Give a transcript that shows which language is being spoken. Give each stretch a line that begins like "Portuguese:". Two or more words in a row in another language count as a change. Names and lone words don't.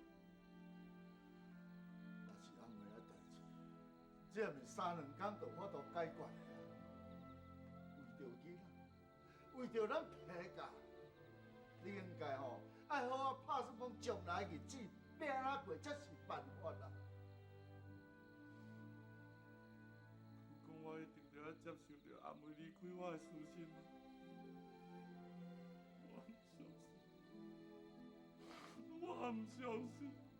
Min Nan Chinese: 若是阿妹的代志，这毋是3、2天就法度解决的啊。为着囡仔，为着咱平家，你应该吼爱好好拍算讲将来日子要安怎过才是办法啦。讲我一定要接受着阿妹离开我的事实吗？我唔相信。